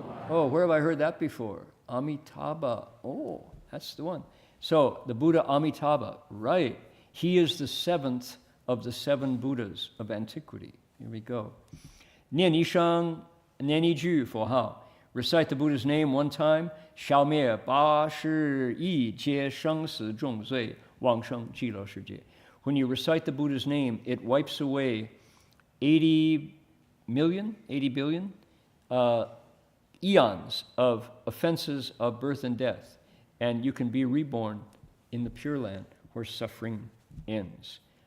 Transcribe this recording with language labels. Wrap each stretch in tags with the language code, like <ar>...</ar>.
<en>Oh, where have I heard that before? Amitabha. Oh, that's the one. So, the Buddha Amitabha, right. He is the seventh of the seven Buddhas of antiquity. Here we go.</en> <zh>Nian Yishang, Nian Yiju</zh> <en>for how? Recite the Buddha's name one time.</en> <zh>消灭80亿皆生死重罪，往生极乐世界.</zh> <en>When you recite the Buddha's name, it wipes away 80 billion eons of offenses of birth and death, and you can be reborn in the Pure Land where suffering ends.</en>